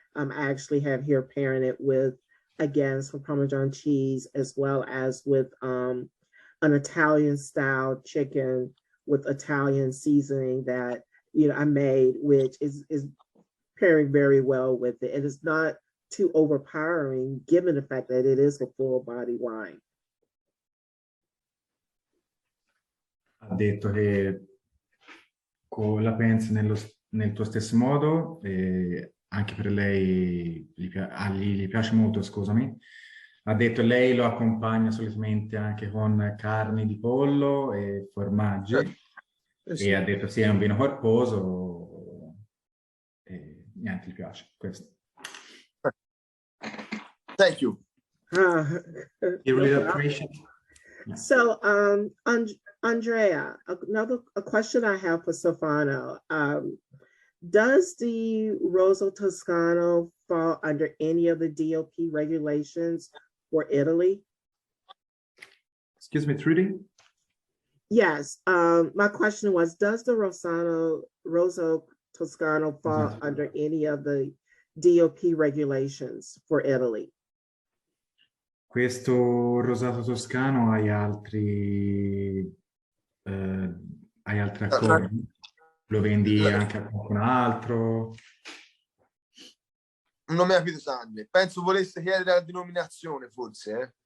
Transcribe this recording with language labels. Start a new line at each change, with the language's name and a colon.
English: I actually have here pairing it with, again, some Parmesan cheese, as well as with an Italian style chicken with Italian seasoning that I made, which is pairing very well with it. And it's not too overpowering given the fact that it is a full body wine.
Italian: Ha detto che la pensi nel tuo stesso modo, e anche per lei gli piace molto, scusami. Ha detto lei lo accompagna solitamente anche con carni di pollo e formaggi, e ha detto sì, è un vino corposo, e niente, gli piace questo.
English: Thank you. You really appreciate it? Yeah. So, Andrea, a question I have for Stefano. Does the Rosso Toscano fall under any of the DOP regulations for Italy? Excuse me, Trudy? Yes. My question was, does the Rosso Toscano fall under any of the DOP regulations for Italy?
Italian: Questo rosato toscano hai altri accordi? Lo vendi anche a qualcun altro? Non mi ha capito, Sandri. Penso volesse chiedere la denominazione, forse.